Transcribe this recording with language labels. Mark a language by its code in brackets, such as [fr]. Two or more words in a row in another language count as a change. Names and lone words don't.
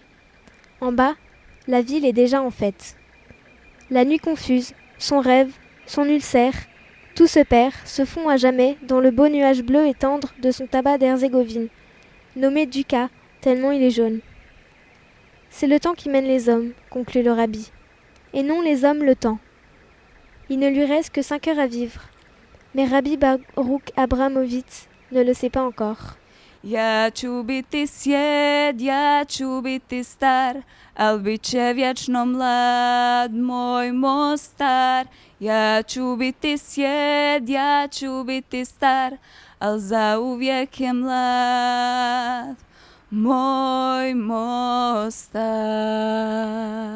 [fr] En bas, la ville est déjà en fête. La nuit confuse, son rêve, son ulcère, tout se perd, se fond à jamais dans le beau nuage bleu et tendre de son tabac d'Herzégovine, nommé Ducat, tellement il est jaune. C'est le temps qui mène les hommes, conclut le rabbi, et non les hommes le temps. Il ne lui reste que 5 heures à vivre, mais Rabbi Baruch Abramovitz ne le sait pas encore. [bs] Ja ću biti sjed, ja ću biti star, al bit će vječno mlad moj Mostar. Ja ću biti sjed, ja ću biti star, al zauvijek je mlad moj Mostar.